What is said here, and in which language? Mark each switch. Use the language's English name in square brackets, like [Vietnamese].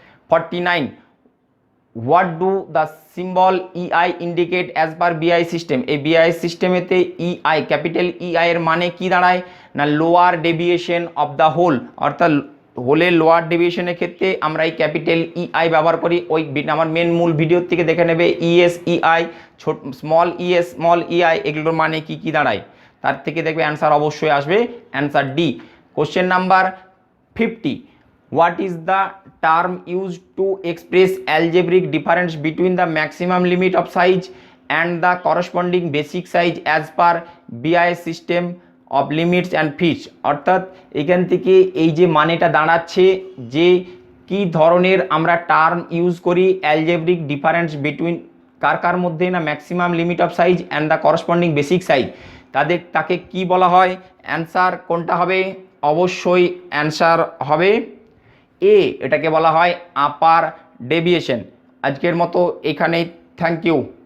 [Bangla] 49, [English] what do the symbol EI indicate as per BI system, [Bangla] এই বিআই সিস্টেমেতে ইআই ক্যাপিটাল ইআই এর মানে কি দাঁড়ায় না [English] lower deviation of the hole, [Bangla] অর্থাৎ হোলের লোয়ার ডেভিয়েশনের ক্ষেত্রে আমরা এই ক্যাপিটাল ইআই ব্যবহার করি। ওই আমার মেন মূল ভিডিওর থেকে দেখে নেবে ইএস ইআই, ছোট স্মল ইএস স্মল ইআই এগুলোর মানে কি কি দাঁড়ায়, তার থেকে দেখবে অ্যান্সার অবশ্যই আসবে answer D. [English] Question number 50, what is the term used to express algebraic difference between the maximum limit of size and the corresponding basic size as per BIS system of limits and fits? [Bangla] অর্থাৎ এখান থেকে এই যে মানেটা দাঁড়াচ্ছে যে কি ধরনের আমরা টার্ম ইউজ করি [English] algebraic difference between [Bangla] কার কার মধ্যে না [English] maximum limit of size and the corresponding basic size, [Bangla] তাকে কি বলা হয়? অ্যান্সার কোনটা হবে? অবশ্যই অ্যান্সার হবে এ, এটাকে বলা হয় আপার ডেভিয়েশন। আজকের মতো এখানেই, থ্যাংক ইউ।